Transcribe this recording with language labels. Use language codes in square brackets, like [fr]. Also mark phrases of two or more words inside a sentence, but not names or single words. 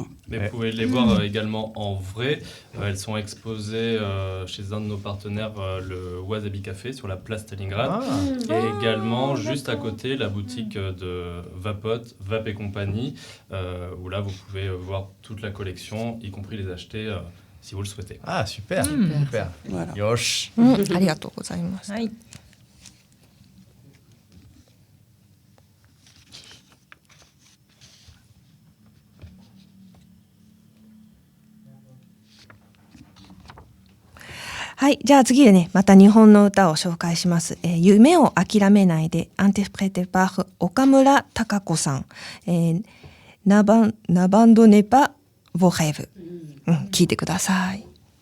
[fr] Mais vous pouvez les voir également en vrai. Elles sont exposées chez un de nos partenaires, le Wasabi Café, sur la place Stalingrad. Et également, juste à côté, la boutique de Vapot, Vap et compagnie, où là, vous pouvez voir toute la collection, y compris les acheter si vous le souhaitez. Ah, super, super. Voilà. [ja] Yosh. ありがとうございます。はい。はい、じゃあ次でね、また日本の歌を紹介します。夢を諦めないで、アンティプレテパー岡村孝子さん。 [fr] n'abandonnez pas vos rêves。 [ja] 聞いてください。